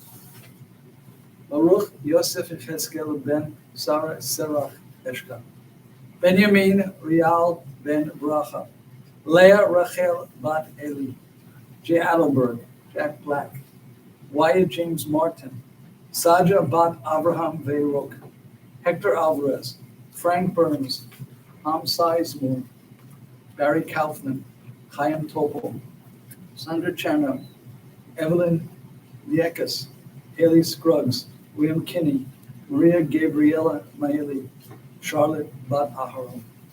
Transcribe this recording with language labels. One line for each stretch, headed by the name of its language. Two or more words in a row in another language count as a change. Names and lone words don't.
English: Baruch Yosef Yecheskel Ben Sarah Serach Eshka, Benjamin Rial Ben Bracha, Leah Rachel Bat Eli, Jay Adelberg, Jack Black, Wyatt James Martin, Saja Bat Abraham Veirok, Hector Alvarez, Frank Burns, Ham Sizemore, Barry Kaufman, Chaim Topol, Sandra Chernow, Evelyn Liekas, Haley Scruggs, William Kinney, Maria Gabriela Maeli, Charlotte Bat Aharon.